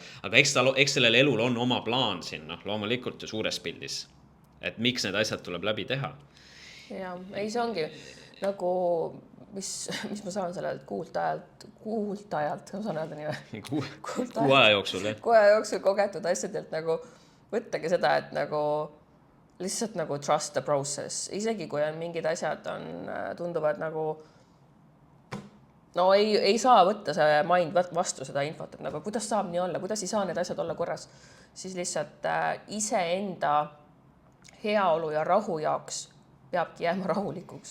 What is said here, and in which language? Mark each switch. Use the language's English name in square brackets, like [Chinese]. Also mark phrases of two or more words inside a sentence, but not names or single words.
[Estonian] Aga eks sellel elul on oma plaan siin, loomulikult ju suures pildis, et miks need asjad tuleb läbi teha. Ja, ei see ongi nagu, mis ma saan sellelt kuult ajalt, ma saan öelda nii või? Kuu aja jooksul, jah? Kuu aja jooksul kogetud asjadelt nagu võttagi seda, et nagu lihtsalt nagu [English] trust the process. [Estonian] Isegi kui on mingid asjad tunduvad nagu ei saa võtta see mind vastu seda infot, et nagu kuidas saab nii olla, kuidas ei saa need asjad olla korras, siis lihtsalt iseenda heaolu ja rahu jaoks peabki jääma rahulikuks.